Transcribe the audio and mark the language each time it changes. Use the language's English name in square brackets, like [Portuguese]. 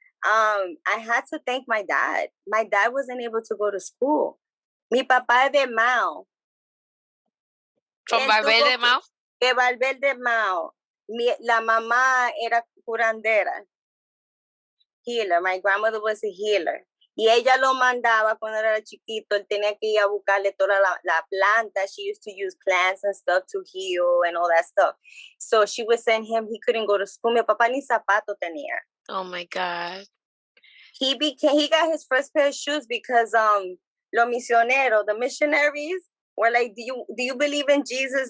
[English] I had to thank my dad. My dad wasn't able to go to school. [Spanish] Mi papá es de Mao. [English] From Valverde Mao? [Spanish] De Valverde Mao. La mamá era curandera. [English] Healer. My grandmother was a healer. [Spanish] Y ella lo mandaba cuando era chiquito. Él tenía que ir a buscarle toda la planta. [English] She used to use plants and stuff to heal and all that stuff. So she would send him. He couldn't go to school. [Spanish] Mi papá ni zapato tenía. [English] Oh my God. He got his first pair of shoes because [Spanish] los misioneros, [English] the missionaries, were like, do you believe in Jesus?